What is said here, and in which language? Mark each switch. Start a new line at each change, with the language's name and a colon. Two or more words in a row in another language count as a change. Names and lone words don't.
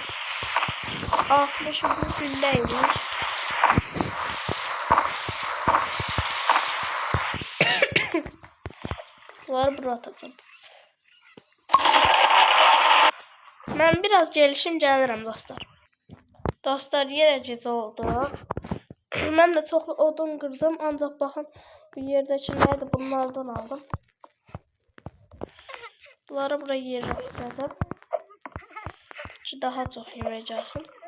Turkish: 60 gündeymiş. Bunları buraya atacağım. Ben biraz gelişim gelirim dostlar.
Azerbaijani: Dostlar yerə gecə oldu. Mən də çoxlu odun qırdım. Ancaq baxın bu yerdəkiləri bunlardan aldım. Bunları buraya yerləşdirəcəm. Ki daha çox yemək gəlsin.